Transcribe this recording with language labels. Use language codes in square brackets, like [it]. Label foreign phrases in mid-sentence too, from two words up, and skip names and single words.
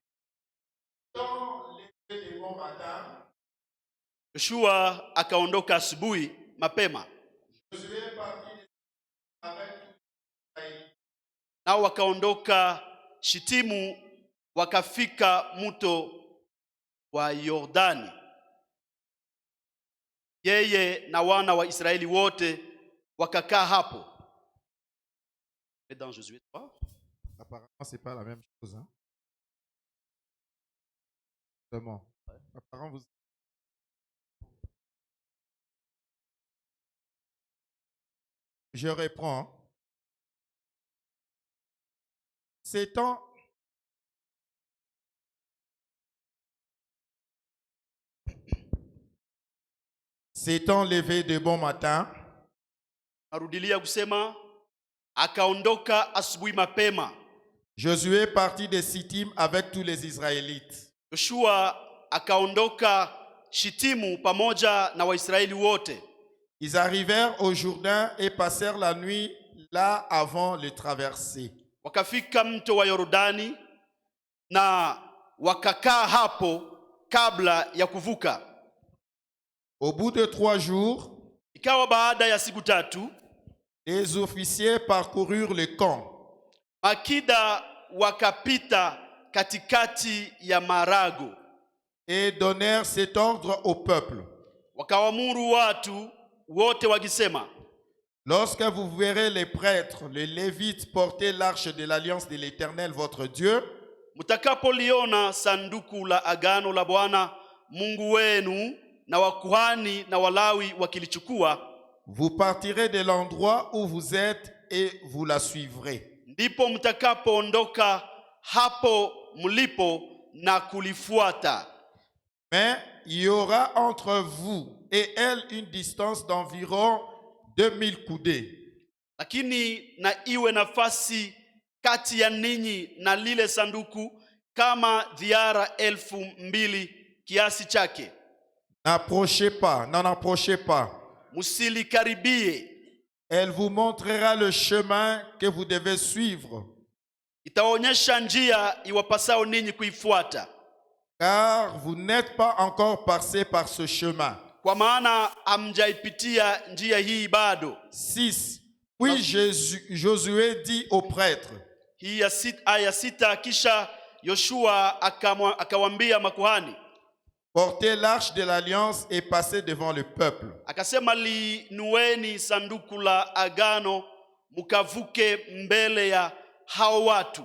[sw] Yoshua akaondoka asubuhi mapema, nao wakaondoka Shitimu wakafika mto wa Yordani, yeye na wana wa Israeli wote wakakaa hapo. [fr] Et dans Josué 3, apparemment c'est pas la même chose, hein. Vraiment. Apparemment vous Je reprends. S'étant levé de bon matin, [sw] Narudilia kusema akaondoka asubuhi mapema. [fr] Josué partit de Sittim avec tous les Israélites. [sw] Yoshua akaondoka Shitimu pamoja na Waisraeli wote. [fr] Ils arrivèrent au Jourdain et passèrent la nuit là avant le traverser. [sw] Wakafika mto wa Yordani na wakakaa hapo kabla ya kuvuka. [fr] Au bout de 3 jours, [sw] Ikawa baada ya siku 3, [fr] les officiers parcoururent le camp. [sw] Makida wakapita katikati ya marago. [fr] Et donnèrent cet ordre au peuple. [sw] Wakawamuru watu wote wakisema, [fr] lorsque vous verrez les prêtres, les Lévites porter l'arche de l'alliance de l'Éternel votre Dieu, [sw] mtakapoliona sanduku la agano la Bwana Mungu wenu na wakuhani na Walawi wakilichukua, [fr] vous partirez de l'endroit où vous êtes et vous la suivrez. [sw] Ndipo mtakapoondoka hapo mlipo na kulifuata. [fr] Mais il y aura entre vous et elle une distance d'environ 2000 coudées. [sw] Lakini na iwe nafasi kati ya ninyi na lile sanduku kama dhiara 2000 kiasi chake. [fr] N'en approchez pas. [sw] Musilikaribie. [fr] Elle vous montrera le chemin que vous devez suivre. [sw] Itaonyesha njia iwapasao ninyi kuifuata. [fr] Car vous n'êtes pas encore passé par ce chemin. [sw] Kwa maana hamjaipitia njia hii bado. 6. [fr] Puis Josué dit aux prêtres. [sw] Hii aya 6, kisha Yoshua akawambia makuhani, [fr] portez l'arche de l'alliance et passez devant le peuple. [sw] Akasema linueni sanduku la agano mukavuke mbele ya hao watu.